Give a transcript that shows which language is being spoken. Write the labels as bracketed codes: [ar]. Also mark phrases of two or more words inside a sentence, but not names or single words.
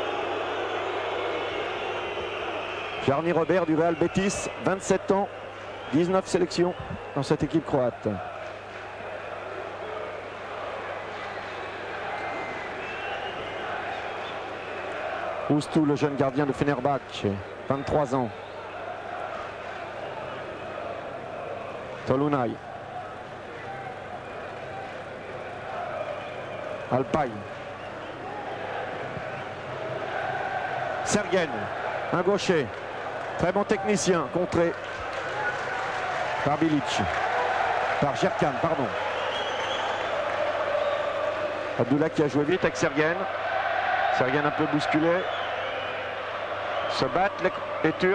[fr] Jarny Robert du Real Betis, 27 ans, 19 sélections dans cette équipe croate. Ustu, le jeune gardien de Fenerbahçe, 23 ans. Tolunay. Alpay. Sergen, un gaucher. Très bon technicien, contré par Bilic. Par Jerkan, pardon. Abdullah qui a joué vite avec Sergen. Sergen un peu bousculé. Se battent les Turcs.